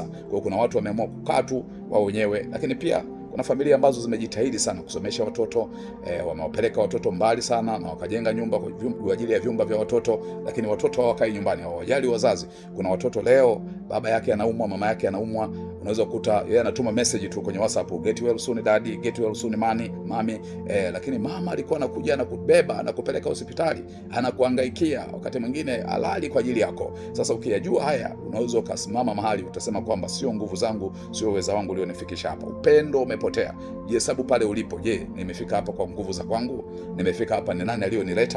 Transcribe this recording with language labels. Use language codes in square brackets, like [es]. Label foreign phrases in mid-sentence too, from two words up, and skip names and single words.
[sw] Kwa hiyo kuna watu wameamua kukaa tu wao wenyewe. Lakini pia kuna familia ambazo zimejitahidi sana kusomesha watoto, wamewapeleka watoto mbali sana na wakajenga nyumba kwa ajili ya vyumba vya watoto, lakini watoto hawakai nyumbani, hawajali wazazi. Kuna watoto leo baba yake anaumwa, mama yake anaumwa, unaweza kukuta yeye anatuma message tu kwenye WhatsApp, [en] get well soon daddy, get well soon mami, [sw] lakini mama alikuwa anakuja na kubeba na kupeleka hospitali, anakuhangaikia, wakati mwingine halali kwa ajili yako. Sasa ukiyajua haya, unaweza ukasimama mahali utasema kwamba sio nguvu zangu, sio uwezo wangu ulionifikisha hapa. Upendo umepotea. Jihesabu pale ulipo. Je, nimefika hapa kwa nguvu za kwangu? Nimefika hapa ni nani alionileta?